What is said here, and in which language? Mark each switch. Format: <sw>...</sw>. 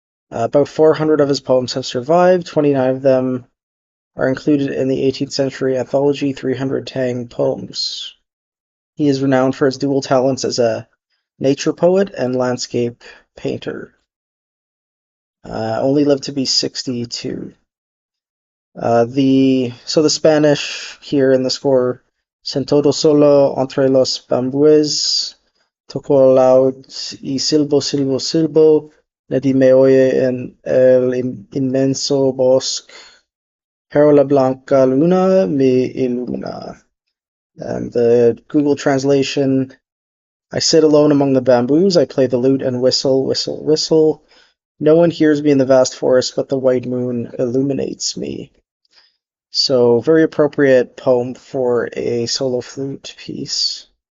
<en>About 400 of his poems have survived. 29 of them are included in the 18th century anthology 300 Tang Poems. He is renowned for his dual talents as a nature poet and landscape painter. Only lived to be 62. The Spanish here in the score,</en> <es>sentado solo entre los bambúes, tocó laúd y silbo, silbo, silbo, nadie me oye en el inmenso bosque, pero la blanca luna me ilumina.</es> <en>And the Google translation, I sit alone among the bamboos, I play the lute and whistle, whistle, whistle. No one hears me in the vast forest, but the white moon illuminates me. So very appropriate poem for a solo flute piece.</en>